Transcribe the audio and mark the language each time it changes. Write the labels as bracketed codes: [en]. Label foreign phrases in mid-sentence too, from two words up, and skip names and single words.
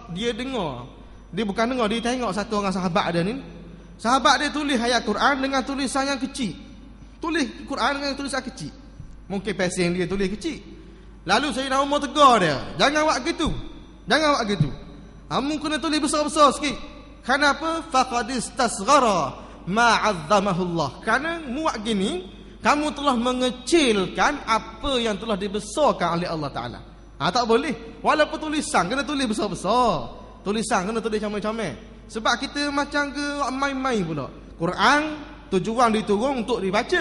[ms] Dia bukan dengar, dia tengok satu orang sahabat ada ni. Sahabat dia tulis ayat Quran dengan tulisan yang kecil. Tulis Quran dengan tulisan kecil. Mungkin pesen dia tulis kecil. Lalu Sayyidina Umar tegur dia, jangan buat gitu. Jangan buat gitu. Kamu kena tulis besar-besar sikit. [ar] Kenapa? فقد استصغر ما عظمه الله. [ms] Karena buat gini, kamu telah mengecilkan apa yang telah dibesarkan oleh Allah Taala. Tak boleh. Walaupun tulisan kena tulis besar-besar. Tulisan kena tulis comel-comel. Sebab kita macam ke main-main pula. Quran tujuan diturun untuk dibaca.